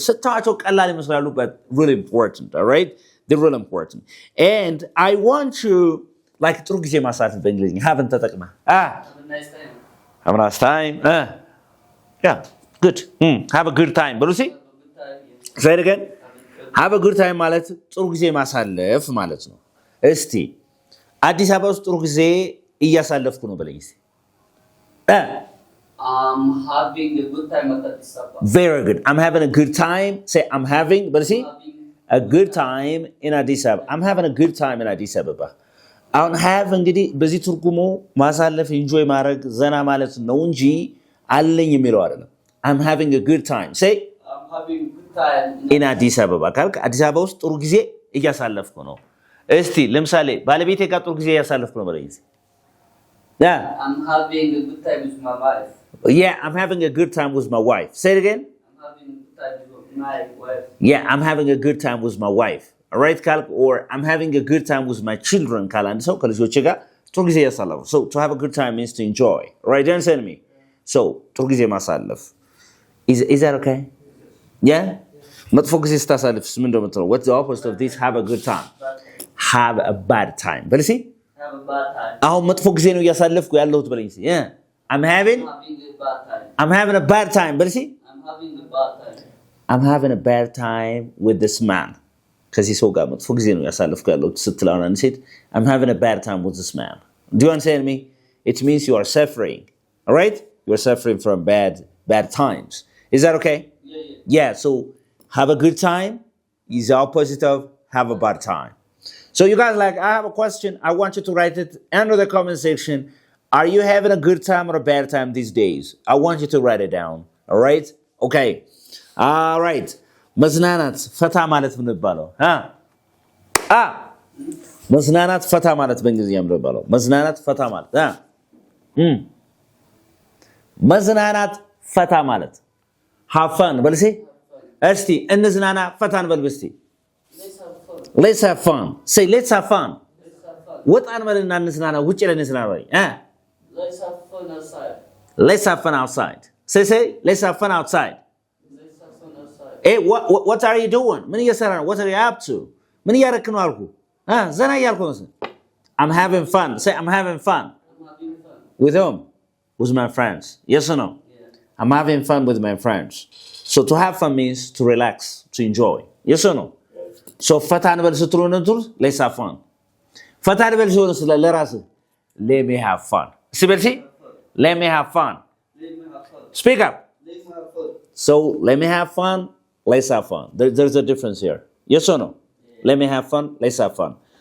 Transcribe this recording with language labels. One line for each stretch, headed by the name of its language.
English: So, but really important, all right? They're really important. And I want you, like, haven't Have a nice time. have a nice time. Yeah, good. Have a good time. But you see? Have a good time. Yes. Say it again.
Amharic: have a good time ማለት ጥሩ ጊዜ ማሳለፍ ማለት ነው። እስቲ አዲስ አበባ ውስጥ ጥሩ ጊዜ እያሳለፍኩ ነው በለኝ እስቲ።
English: I'm having a good time at Addis Ababa. Very good. I'm having a good time. Say I'm having, but see, a good time in Addis Ababa. I'm having a good time in Addis Ababa.
Amharic: አሁን have እንግዲህ በዚህ ትርጉሙ ማሳለፍ ኢንጆይ ማድረግ ዘና ማለት ነው እንጂ አለኝ የሚለው አይደለም።
English: I'm having a good time. Say I'm having a good time in Addis Ababa.
Amharic: ካልክ አዲስ አበባ ውስጥ ጥሩ ጊዜ እያሳለፍኩ ነው። እስቲ ለምሳሌ ባለቤቴ ጋር ጥሩ ጊዜ እያሳለፍኩ ነው በለኝ።
English: I'm having a good time with my wife. Yeah, I'm having a good time with my wife. Say it again. I'm having a good time with my wife. Yeah, I'm having a good time with my wife. All right, kalk, or I'm having a good time with my children.
Amharic: Kalan so kalishoche ga ጥሩ ጊዜ ያሳለፍ.
English: So to have a good time means to enjoy. All right, don't say to me. So
Amharic: ጥሩ ጊዜ ማሳለፍ.
English: Is that okay? Yeah?
Amharic: መጥፎ ጊዜ ስታሳልፍስ ምን እንደምትለው?
English: What's the opposite of this? Have a good time. Have a bad time.
Amharic: በል እስኪ
English: Have a bad time.
Amharic: አሁን መጥፎ ጊዜ ነው እያሳለፍኩ ያለሁት በለኝ እስኪ.
English: Yeah. I'm having a bad time. I'm having a bad time.
Amharic: በል እስኪ
English: I'm having a bad time. I'm having a bad time with this man.
Amharic: ከዚህ ሰው ጋር መጥፎ ጊዜ ነው ያሳለፍኩ ያለሁት ስትል አሁን አንድ ሴት
English: I'm having a bad time with this man. Do you understand me? It means you are suffering. All right? You are suffering from bad times. Is that okay? Yeah, so have a good time is the opposite of have a bad time. So you guys like, I have a question. I want you to write it under the comment section. Are you having a good time or a bad time these days? I want you to write it down. All right? Okay. All right.
Amharic: መዝናናት ፈታ ማለት ምን ይባላል? መዝናናት ፈታ ማለት በእንግሊዝኛ ምን ይባላል? መዝናናት ፈታ ማለት መዝናናት ፈታ ማለት
English: have fun
Amharic: በል እስኪ። እስቲ እንዝናና ፈታን በል እስቲ።
English: Let's have fun. Say let's have fun.
Amharic: ወጣን በልና እንዝናና ውጪ ለእንዝናና ወይ
English: Let's have fun outside. Let's have fun outside. Say let's have fun outside. Let's have fun outside. Hey, what are you doing?
Amharic: ምን እየሰራ ነው?
English: What are you up to?
Amharic: ምን እያደረክ ነው አልኩ? ዘና እያልኩ ነው።
English: I'm having fun. Say I'm having fun. I'm having fun. With whom? With my friends. Yes or no? Yeah. I'm having fun with my friends. So to have fun means to relax, to enjoy. Yes or no?
Amharic: So ፈታ እንበል ስትሉ ነው
English: let's have fun.
Amharic: ፈታ እንበል ሲሆን ስለ ለራስህ
English: let me have fun. ሲበልሲ let me have fun. Let me have fun. Speak up. Let me have fun. So let me have fun, let's have fun. There's a difference here. Yes or no? Yeah. Let me have fun, let's have fun.